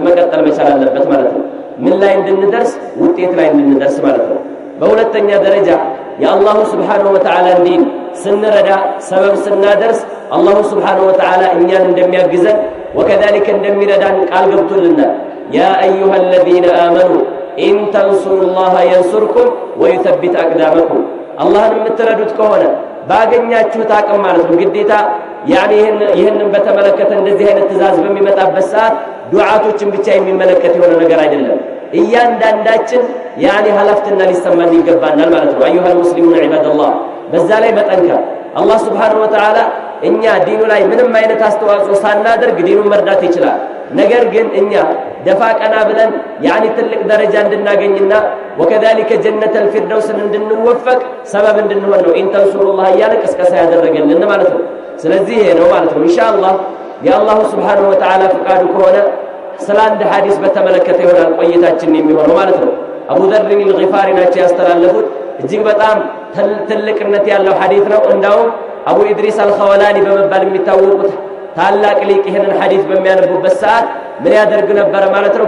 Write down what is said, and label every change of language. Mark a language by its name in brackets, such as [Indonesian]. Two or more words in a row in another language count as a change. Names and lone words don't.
[Amharic] መቀጠል መቻል አለበት ማለት ነው። ምን ላይ እንድንደርስ? ውጤት ላይ እንድንደርስ ማለት ነው። በሁለተኛ ደረጃ የአላህ [Arabic] سبحانه وتعالى [Amharic] ዲን ስንረዳ ሰበብ ስናደርስ አላህ [Arabic] سبحانه وتعالى [Amharic] እኛን እንደሚያግዘን ወከذلك እንደሚረዳን ቃል ገብቶልናል። [Arabic] يا أيها الذين آمنوا إن تنصروا الله ينصركم ويثبت أقدامكم። [Amharic] አላህን የምትረዱት ከሆነ ባገኛችሁት አቅም ማለት ነው። ግዴታ ይህንን በተመለከተ እንደዚህ አይነት ትእዛዝ በሚመጣበት ሰዓት ዱዓቶችን ብቻ የሚመለከት የሆነ ነገር አይደለም። እያንዳንዳችን ኃላፊነትና ሊሰማን ይገባናል ማለት ነው። [Arabic] أيها المسلمون عباد الله፣ [Amharic] በዛ ላይ መጠንከር አላህ [Arabic] سبحانه وتعالى [Amharic] እኛ ዲኑ ላይ ምንም አይነት አስተዋጽኦ ሳናደርግ ዲኑን መርዳት ይችላል። ነገር ግን እኛ ደፋ ቀና ብለን ትልቅ ደረጃ እንድናገኝና ወከذلك ጀነተል ፊርደውስን እንድንወፈቅ ሰበብ እንድንሆን ነው ኢንተንሱሩላህ እያለ ቅስቀሳ ያደረገልን ማለት ነው። ስለዚህ ይሄ ነው ማለት ነው። ኢንሻአላህ የአላህ [Arabic] سبحانه وتعالى [Amharic] ፍቃዱ ከሆነ ስለ አንድ ሐዲስ በተመለከተ ይሆናል ቆይታችን የሚሆነው ማለት ነው። አቡ ዘር አልጊፋሪ ናቸው ያስተላለፉት። እጅግ በጣም ትልቅነት ያለው ሐዲስ ነው። እንዳውም አቡ ኢድሪስ አልኸወላኒ በመባል የሚታወቁት ታላቅ ሊቅ ይሄንን ሐዲስ በሚያነቡበት ሰዓት ምን ያደርግ ነበር ማለት ነው?